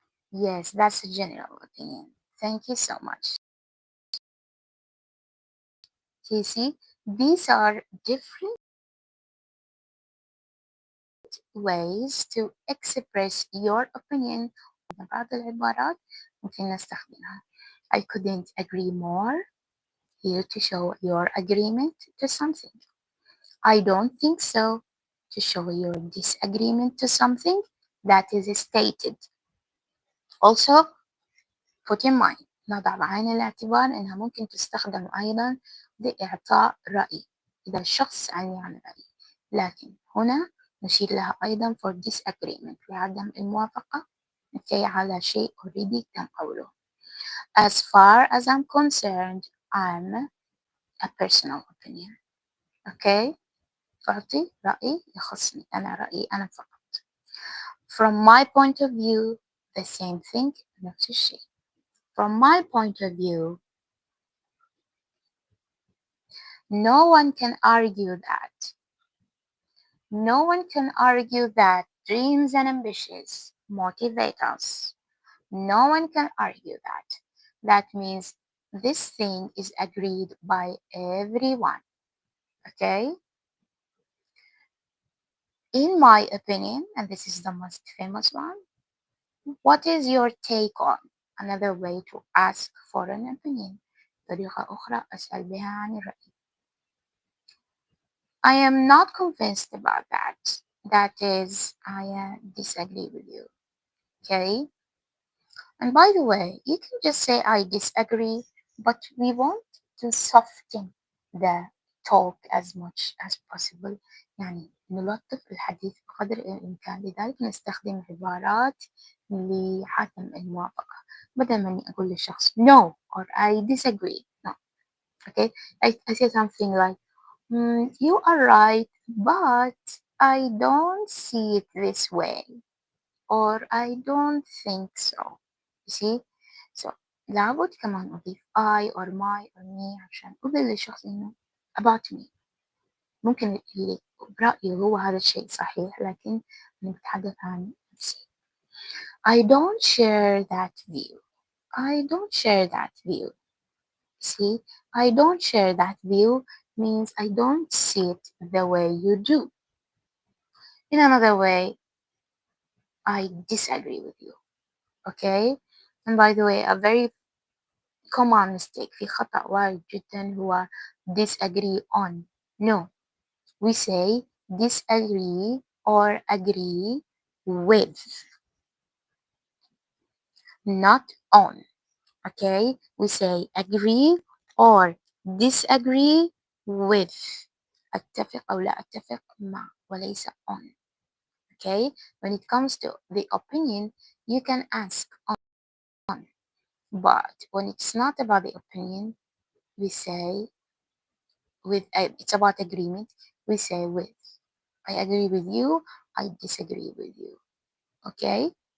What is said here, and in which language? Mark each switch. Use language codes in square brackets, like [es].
[en] Yes, that's a general opinion. Thank you so much. You see, these are different ways to express your opinion. [ar] بعض العبارات ممكن نستخدمها. [en] I couldn't agree more. Here to show your agreement to something. I don't think so. To show your disagreement to something that is stated. Also, put in mind. [ar] نضع بعين الاعتبار أنها ممكن تستخدم أيضا لإعطاء رأي إذا الشخص عن رأي، لكن هنا نشير لها أيضا [en] for disagreement [ar] لعدم الموافقة على شيء already تم قوله. [en] As far as I'm concerned, I'm a personal opinion. Okay? [ar] تعطي رأي يخصني أنا، رأيي أنا فقط. [en] From my point of view, the same thing [ar] نفس الشيء. [en] From my point of view, no one can argue that. No one can argue that dreams and ambitions motivate us. No one can argue that. That means this thing is agreed by everyone. Okay? In my opinion, and this is the most famous one, what is your take on? Another way to ask for an opinion. [ar] طريقة أخرى أسأل بها عن الرأي. [en] I am not convinced about that. That is, I disagree with you. Okay? And by the way, you can just say I disagree, but we want to soften the talk as much as possible. [ar] يعني نلطف الحديث بقدر الإمكان، لذلك نستخدم عبارات لعدم الموافقة. بدل ما إني أقول للشخص [en] no or I disagree. No. Okay? I say something like you are right, but I don't see it this way, or I don't think so. You see? So [ar] لابد كمان أضيف [en] I or my or me [ar] عشان أقول للشخص إنه [en] about me. [ar] ممكن اللي برأيه هو هذا الشيء صحيح، لكن أنا بتحدث عن نفسي. [en] I don't share that view. I don't share that view. See, I don't share that view means I don't see it the way you do. In another way, I disagree with you. Okay? And by the way, a very common mistake [ar] في خطأ وارد جدا هو [en] disagree on. No, we say disagree or agree with, not on. Okay? We say agree or disagree with. [ar] أتفق أو لا أتفق مع وليس on. [en] Okay? When it comes to the opinion, you can ask on. But when it's not about the opinion, we say with, it's about agreement, we say with. I agree with you, I disagree with you. Okay?